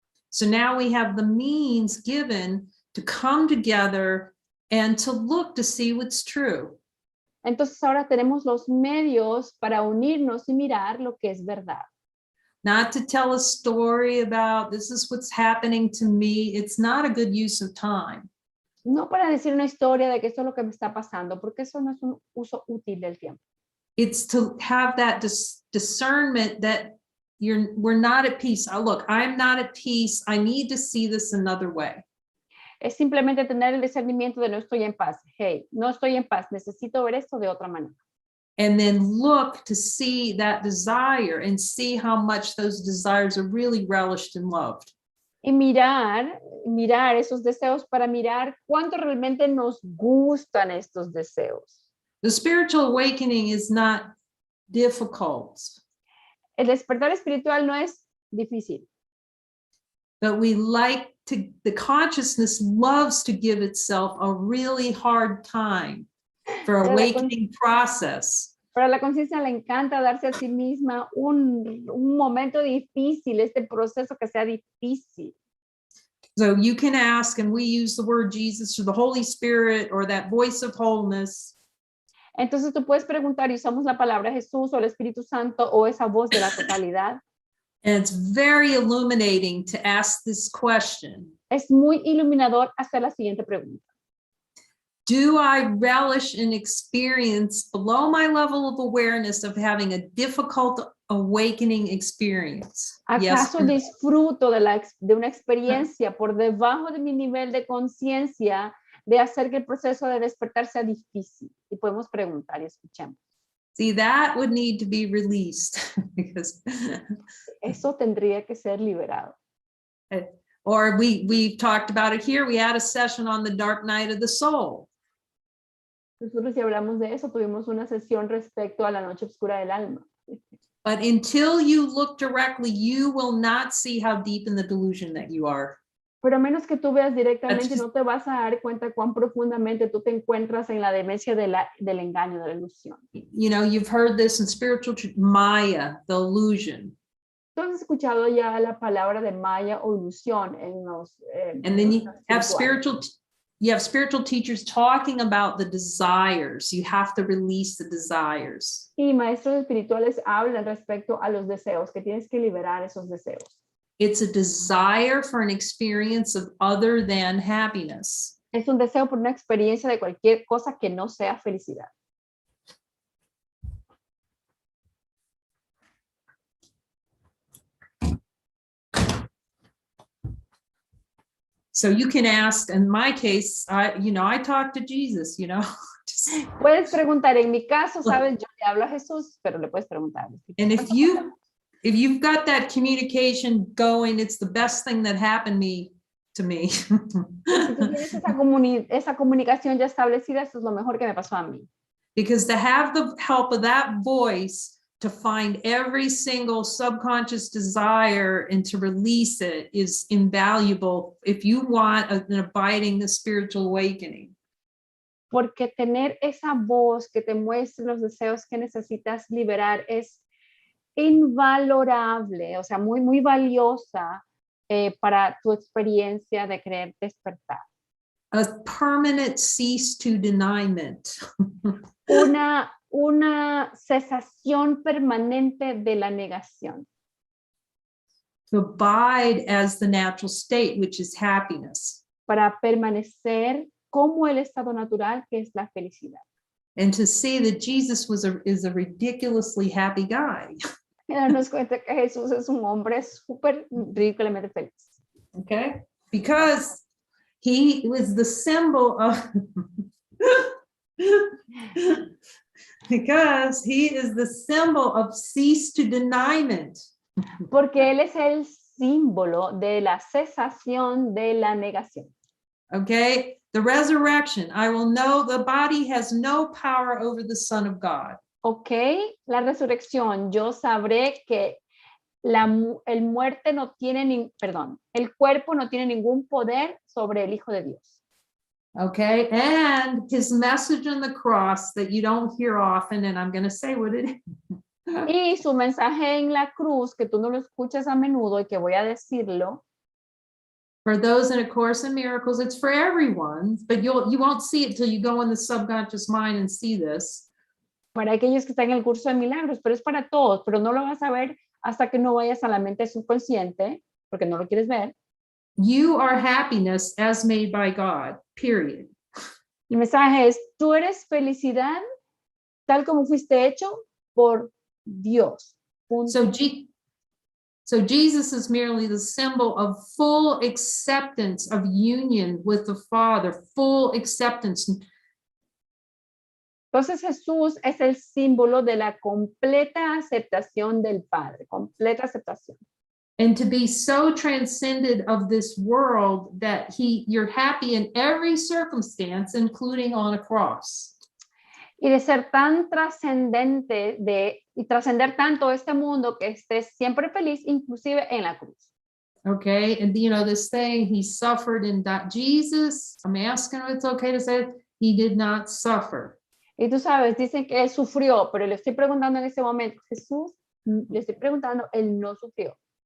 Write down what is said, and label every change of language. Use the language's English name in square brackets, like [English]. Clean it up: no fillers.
[English] So now we have the means given to come together and to look to see what's true. [Spanish] Entonces ahora tenemos los medios para unirnos y mirar lo que es verdad. [English] Not to tell a story about this is what's happening to me. It's not a good use of time. [Spanish] No para decir una historia de que esto es lo que me está pasando, porque eso no es un uso útil del tiempo. [English] It's to have that discernment that we're not at peace. Oh, look, I'm not at peace. I need to see this another way. [Spanish] Es simplemente tener el discernimiento de no estoy en paz. Hey, no estoy en paz. Necesito ver esto de otra manera. [English] And then look to see that desire and see how much those desires are really relished and loved. [Spanish] Y mirar esos deseos para mirar cuánto realmente nos gustan estos deseos. [English] The spiritual awakening is not difficult. [Spanish] El despertar espiritual no es difícil. [English] But the consciousness loves to give itself a really hard time for awakening process. [Spanish] Pero a la conciencia le encanta darse a sí misma un momento difícil, este proceso que sea difícil. [English] So you can ask, and we use the word Jesus or the Holy Spirit or that voice of wholeness. [Spanish] Entonces tú puedes preguntar y usamos la palabra Jesús o el Espíritu Santo o esa voz de la totalidad. [English] And it's very illuminating to ask this question. [Spanish] Es muy iluminador hacer la siguiente pregunta. [English] Do I relish an experience below my level of awareness of having a difficult awakening experience? [Spanish] ¿Acaso [English] Yes. [Spanish] disfruto de una experiencia por debajo de mi nivel de conciencia de hacer que el proceso de despertar sea difícil? Y podemos preguntar y escuchamos. [English] See, that would need to be released because [Spanish] Eso tendría que ser liberado. [English] or we talked about it here. We had a session on the dark night of the soul. [Spanish] Nosotros ya hablamos de eso, tuvimos una sesión respecto a la noche oscura del alma. [English] But until you look directly, you will not see how deep in the delusion that you are. [Spanish] Pero a menos que tú veas directamente, no te vas a dar cuenta cuán profundamente tú te encuentras en la demencia del engaño, de la ilusión. [English] You know, you've heard this in spiritual Maya, the illusion. [Spanish] Tú has escuchado ya la palabra de Maya o ilusión en los. [English] And then you have spiritual teachers talking about the desires. You have to release the desires. [Spanish] Y maestros espirituales hablan respecto a los deseos, que tienes que liberar esos deseos. [English] It's a desire for an experience of other than happiness. [Spanish] Es un deseo por una experiencia de cualquier cosa que no sea felicidad. [English] So you can ask, in my case, I talk to Jesus, [Spanish] Puedes preguntar, en mi caso, sabes, yo le hablo a Jesús, pero le puedes preguntar. [English] And if you've got that communication going, it's the best thing that happened to me. [Spanish] Si tú tienes esa comunicación ya establecida, eso es lo mejor que me pasó a mí. [English] Because to have the help of that voice to find every single subconscious desire and to release it is invaluable if you want an abiding spiritual awakening. [Spanish] Porque tener esa voz que te muestre los deseos que necesitas liberar es invalorable, o sea, muy, muy valiosa para tu experiencia de querer despertar. [English] A permanent cease to denyment. [Spanish] Una cesación permanente de la negación. [English] To abide as the natural state, which is happiness. [Spanish] Para permanecer como el estado natural, que es la felicidad. [English] And to see that Jesus is a ridiculously happy guy. [Spanish] Y darnos cuenta que Jesús es un hombre súper ridículamente feliz. [English] Okay? Because he was the symbol of Because he is the symbol of cease to denyment. [Spanish] Porque él es el símbolo de la cesación de la negación. [English] Okay, the resurrection. I will know the body has no power over the Son of God. [Spanish] Ok, la resurrección. Yo sabré que el muerte no tiene el cuerpo no tiene ningún poder sobre el Hijo de Dios. [English] Okay, and his message on the cross that you don't hear often, and I'm going to say what it is. [Spanish] Y su mensaje en la cruz, que tú no lo escuchas a menudo y que voy a decirlo. [English] For those in A Course in Miracles, it's for everyone, but you won't see it till you go in the subconscious mind and see this. [Spanish] Para aquellos que están en el curso de milagros, pero es para todos, pero no lo vas a ver hasta que no vayas a la mente subconsciente, porque no lo quieres ver. [English] You are happiness as made by God, period. [Spanish] El mensaje es, tú eres felicidad tal como fuiste hecho por Dios. [English] So Jesus is merely the symbol of full acceptance of union with the Father, full acceptance. [Spanish] Entonces Jesús es el símbolo de la completa aceptación del Padre, completa aceptación. [English] And to be so transcended of this world that you're happy in every circumstance, including on a cross. [Spanish] Y de ser tan trascendente y trascender tanto este mundo que estés siempre feliz, inclusive en la cruz. [English] Okay, and you know this thing, he suffered and died. Jesus, I'm asking if it's okay to say it, he did not suffer. [Spanish] Y tú sabes, dicen que él sufrió, pero le estoy preguntando en ese momento, Jesús, le estoy preguntando, él no sufrió.